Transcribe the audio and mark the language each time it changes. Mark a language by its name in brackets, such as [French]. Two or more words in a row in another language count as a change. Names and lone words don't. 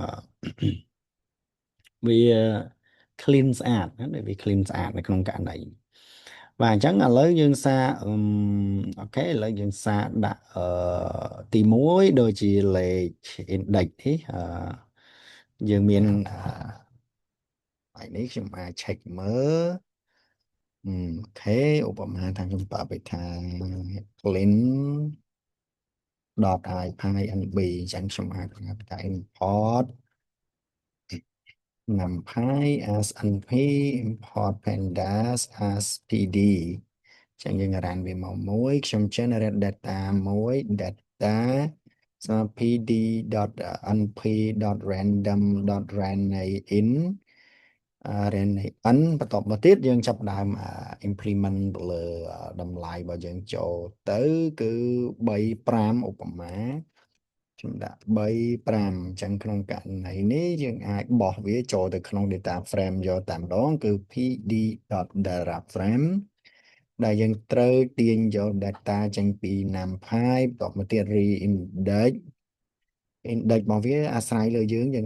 [Khmer] វា clean ស្អាតណាវា clean ស្អាតនៅក្នុងករណីបាទអញ្ចឹងឥឡូវយើងសារអូខេឥឡូវយើងសារដាក់ទី1ដូចជាលេខ index នេះយើងមានថ្ងៃនេះខ្ញុំអាច check មើលអូខេឧបមាថាខ្ញុំប្រើពាក្យថា clean .ipynb អញ្ចឹងខ្ញុំអាចប្រើពាក្យថា [English] import numpy as np import pandas as pd [Khmer] ចឹងយើងរានវាមកមួយខ្ញុំ [English] generate data [Khmer] មួយ data pd.np.random.ran ran n បន្ទាប់មកទៀតយើងចាប់ផ្ដើមimplement ទៅលើតម្លៃរបស់យើងចូលទៅគឺ3 5ឧបមាខ្ញុំដាក់3 5អញ្ចឹង ក្នុងករណីនេះយើងអាចបោះវាចូលទៅក្នុង [English] data frame [Khmer] យកតែម្ដងគឺ pd.data frame ដែលយើងត្រូវទាញយក data ចេញពី NumPy បន្ទាប់មកទៀត [English] re-index index [Khmer] របស់វាអាស្រ័យលើយើង